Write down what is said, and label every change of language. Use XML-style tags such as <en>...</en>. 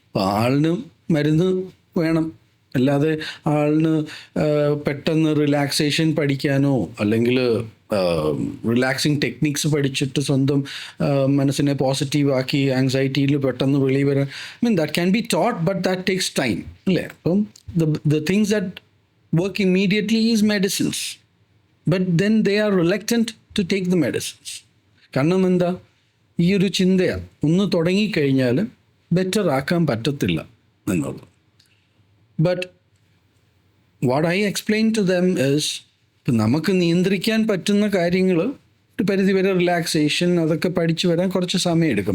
<ml>അപ്പോൾ ആളിന് മരുന്ന് വേണം. അല്ലാതെ ആളിന് പെട്ടെന്ന് റിലാക്സേഷൻ പഠിക്കാനോ അല്ലെങ്കിൽ റിലാക്സിങ് ടെക്നിക്സ് പഠിച്ചിട്ട് സ്വന്തം മനസ്സിനെ പോസിറ്റീവാക്കി ആങ്സൈറ്റിയിൽ പെട്ടെന്ന് വെളിയിൽ വരാൻ,</ml> <en>that can be taught, but that takes time</en> <ml>അല്ലേ. അപ്പം</ml> <en>The things that work immediately is medicines. But then they are reluctant to take the medicines.</en> <ml>കാരണം എന്താ, ഈ ഒരു ചിന്തയാണ്, ഒന്ന് തുടങ്ങിക്കഴിഞ്ഞാൽ ബെറ്റർ ആക്കാൻ പറ്റത്തില്ല എന്നുള്ളത്.</ml> <en>but what I explain to them is,</en> <ml>ഇപ്പം നമുക്ക് നിയന്ത്രിക്കാൻ പറ്റുന്ന കാര്യങ്ങൾ ഒരു പരിധിവരെ റിലാക്സേഷൻ അതൊക്കെ പഠിച്ചു വരാൻ കുറച്ച് സമയം എടുക്കും.</ml>